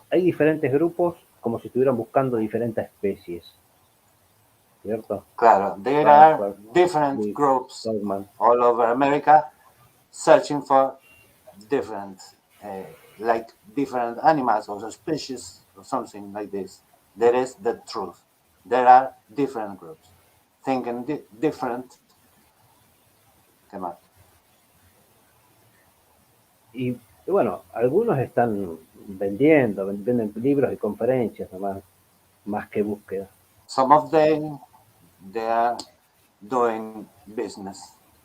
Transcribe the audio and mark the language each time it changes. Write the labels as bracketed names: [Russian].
[Spanish] Hay diferentes grupos, como si estuvieran buscando diferentes especies. ¿Cierto? Claro, [English] there are different groups all over America searching for different, like different animals or species or something like this. That is the truth. There are different groups thinking different. [Spanish] ¿Qué más? Y bueno, algunos están venden libros y conferencias nomás, más que búsqueda. [English] Some of them, they are doing business.